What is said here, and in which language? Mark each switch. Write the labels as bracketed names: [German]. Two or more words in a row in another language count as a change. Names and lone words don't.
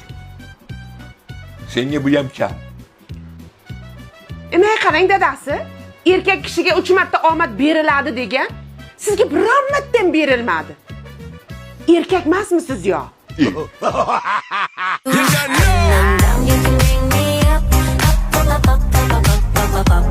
[Uzbek] Senga bu ham kam. Nima qarang, dadasi? erkak kishiga 3 marta omad beriladi degan, sizga biron marta ham berilmadi. Erkak emasmisiz yo? [English] When I'm down, you can bring me up, up, up, up, up, up, up, up, up.